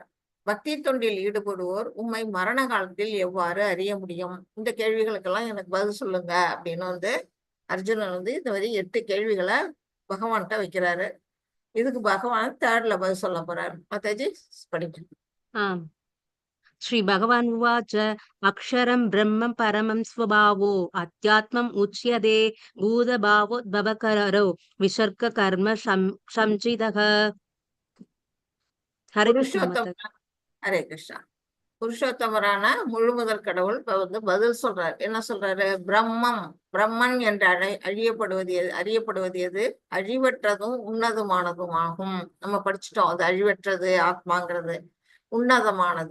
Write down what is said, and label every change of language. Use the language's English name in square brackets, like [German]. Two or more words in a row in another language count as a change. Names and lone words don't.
[Tamil] பக்தி தொண்டில் ஈடுபடுவோர் உம்மை மரண காலத்தில் எவ்வாறு அறிய முடியும்? இந்த கேள்விகளுக்கெல்லாம் எனக்கு பதில் சொல்லுங்க அப்படின்னு வந்து அர்ஜுனன் வந்து இந்த மாதிரி 8 கேள்விகளை பகவான்கிட்ட வைக்கிறாரு. இதுக்கு பகவான் 3rd பதில் சொல்ல போறாரு. மாதாஜி படிக்கணும். [Sanskrit] आम् श्री भगवान् उवाच अक्षरं ब्रह्म परमं स्वभावो अध्यात्मम् उच्यते भूतभावोद्भवकरो विसर्गकर्म संचितः हरे कृष्ण [Tamil] புருஷோத்தம माता ஹரே கிருஷ்ணா. புருஷோத்தமரான முழு முதல் கடவுள் இப்ப வந்து பதில் சொல்றாரு. என்ன சொல்றாரு? பிரம்மம், பிரம்மன் என்று அறியப்படுவது எது? அழிவற்றதும் உன்னதமானதும் ஆகும். நம்ம படிச்சுட்டோம், அது அழிவற்றது ஆத்மாங்கிறது, உன்னதமானது.